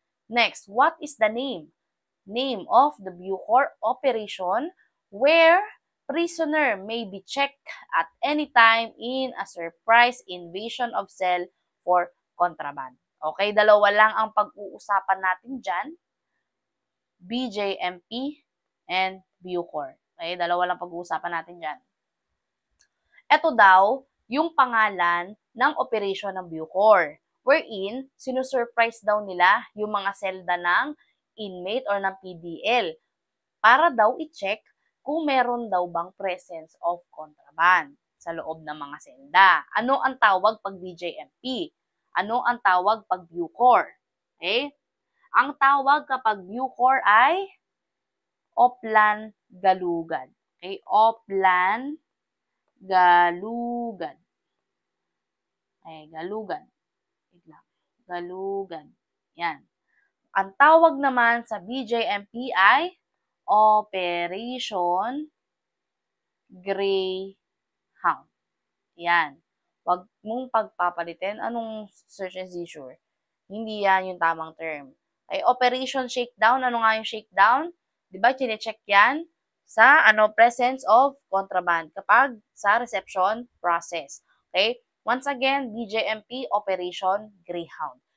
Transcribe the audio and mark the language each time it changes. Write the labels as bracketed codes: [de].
[en] Next, what is the name of the Bucor operation where prisoner may be checked at any time in a surprise invasion of cell for contraband? [tl] Okay, dalawa lang ang pag-uusapan natin dyan. BJMP and Bucor. Okay, dalawa lang pag-uusapan natin dyan. Ito daw yung pangalan ng operation ng Bucor, wherein sinusurprise daw nila yung mga selda ng inmate or ng PDL para daw i-check kung meron daw bang [en] presence of contraband [tl] sa loob ng mga selda. Ano ang tawag pag BJMP? Ano ang tawag pag Bucor? Okay? Ang tawag kapag Bucor ay Oplan Galugad. Okay, Oplan Galugad. Okay, Galugad. Wait lang. Galugad. Yan. Ang tawag naman sa BJMP ay Operation Greyhound. Yan. Huwag mong pagpapalitin. Anong [en] search and seizure? [tl] Hindi yan yung tamang term. Ay, Operation Shakedown. Ano nga yung shakedown? Diba, chine-check yan sa [en] presence of contraband [tl] kapag sa [en] reception process. [tl] Okay? [en] Once again, BJMP Operation Greyhound.